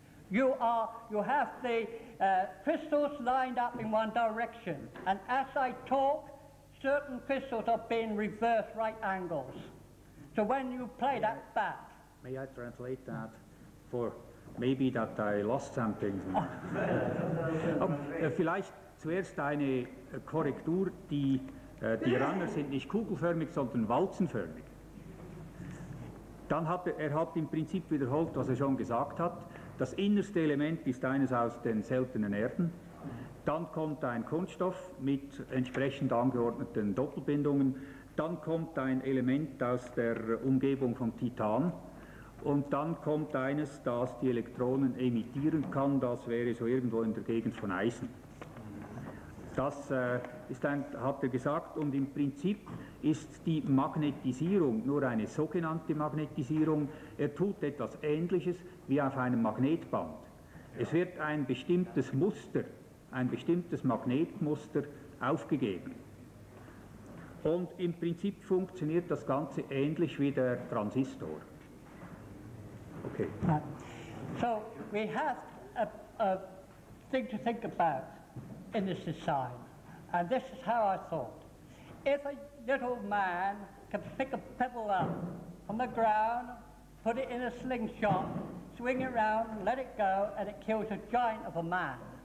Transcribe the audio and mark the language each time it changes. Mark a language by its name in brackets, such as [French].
[English] You have the crystals lined up in one direction, and as I talk, certain crystals are being reversed right angles. So when you play that back... May I translate that for maybe that I lost something? [German] Vielleicht zuerst eine Korrektur, die Runner sind nicht kugelförmig, sondern walzenförmig. Dann hat er im Prinzip wiederholt, was er schon gesagt hat. Das innerste Element ist eines aus den seltenen Erden. Dann kommt ein Kunststoff mit entsprechend angeordneten Doppelbindungen. Dann kommt ein Element aus der Umgebung von Titan. Und dann kommt eines, das die Elektronen emittieren kann. Das wäre so irgendwo in der Gegend von Eisen. Das hat er gesagt, und im Prinzip ist die Magnetisierung nur eine sogenannte Magnetisierung. Er tut etwas Ähnliches wie auf einem Magnetband. Es wird ein bestimmtes Muster, ein bestimmtes Magnetmuster aufgegeben. Und im Prinzip funktioniert das Ganze ähnlich wie der Transistor. Okay. [English] So we have a thing to think about in this design, and this is how I thought. If a little man can pick a pebble up from the ground, put it in a slingshot, swing it around, let it go, and it kills a giant of a man.